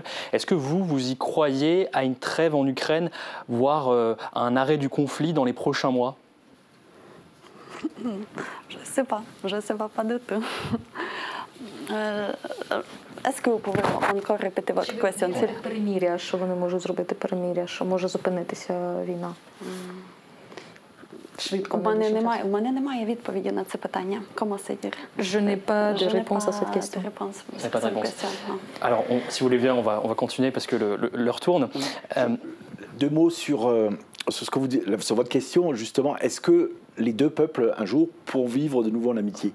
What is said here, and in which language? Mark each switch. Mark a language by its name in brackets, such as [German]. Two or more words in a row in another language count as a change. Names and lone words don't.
[French] Est-ce que vous y croyez à une trêve en Ukraine, voire à un arrêt du conflit dans les prochains mois? Je ne sais pas du tout. Est-ce que vous pouvez encore répéter votre question? [Ukrainian] Перемир'я, що вони можуть зробити перемир'я, що може зупинитися війна? У мене немає відповіді на це питання. [French] Comment c'est dire? Je n'ai pas de réponse à cette question. Pas de réponse. Alors, si vous voulez bien, on va continuer parce que l'heure tourne. Deux mots sur ce que vous dites, sur votre question, justement. Est-ce que les deux peuples, un jour, pourront vivre de nouveau en amitié?